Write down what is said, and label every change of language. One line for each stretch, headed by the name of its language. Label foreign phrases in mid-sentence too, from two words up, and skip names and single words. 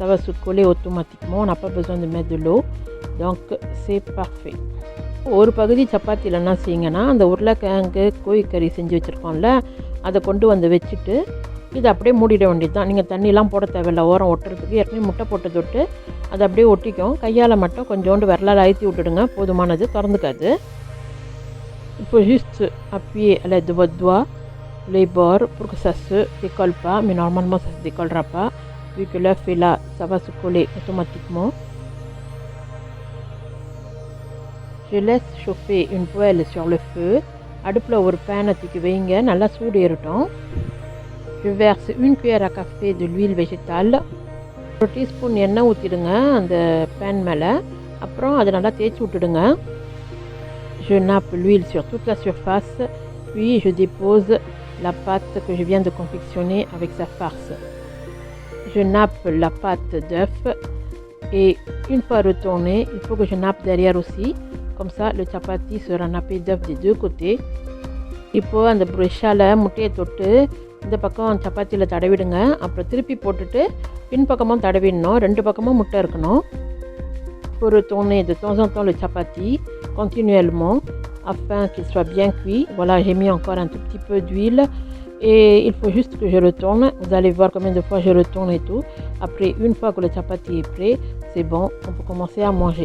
French: ça va se coller automatiquement, on n'a pas besoin de mettre de l'eau, donc c'est parfait.
Tamil: ஒரு பகுதி சப்பாத்தியில் என்ன செய்யுங்கன்னா, அந்த உருளைக்கிழங்கு கோழிக்கறி செஞ்சு வச்சுருக்கோம்ல, அதை கொண்டு வந்து வச்சுட்டு இதை அப்படியே மூடிட வேண்டியது தான். நீங்கள் தண்ணிலாம் போட தேவையில்லை, ஓரம் ஒட்டுறதுக்கு ஏற்கனவே முட்டை போட்டு தொட்டு அதை அப்படியே ஒட்டிக்கும். கையால் மட்டும் கொஞ்சோண்டு விரலால் அழுத்தி விட்டுடுங்க, போதுமானது, திறந்துக்காது.
French: Il faut juste appuyer à l'aide de votre doigt les bords pour que ça se décolle pas, mais normalement ça se décollera pas vu que l'œuf est là, ça va se coller automatiquement. Je laisse chauffer une poêle sur le feu.
Tamil: அடுப்பில் ஒரு பேனை தூக்கி வைங்க, நல்லா சூடு ஏறட்டும்.
French: Je verse une cuillère à café de l'huile végétale.
Tamil: ஒரு டீஸ்பூன் எண்ணெய் ஊற்றிடுங்க அந்த பேன் மேலே, அப்புறம் அதை நல்லா தேய்ச்சி விட்டுடுங்க.
French: Je nappe l'huile sur toute la surface, puis je dépose la pâte que je viens de confectionner avec sa farce. Je nappe la pâte d'œuf et une fois retournée, il faut que je nappe derrière aussi. Comme ça, le chapati sera nappé d'œuf des deux côtés.
Tamil: இப்போது அந்த ப்ரெஷ்ஷால் முட்டையை தொட்டு இந்த பக்கம் சப்பாத்தியில் தடவிடுங்க. அப்புறம் திருப்பி போட்டுட்டு பின்பக்கமும் தடவிடணும், ரெண்டு பக்கமும் முட்டை இருக்கணும்.
French: Pour retourner de temps en temps le chapati continuellement afin qu'il soit bien cuit. Voilà, j'ai mis encore un tout petit peu d'huile et il faut juste que je retourne. Vous allez voir combien de fois je retourne et tout. Après, une fois que le chapati est prêt, c'est bon, on peut commencer à manger.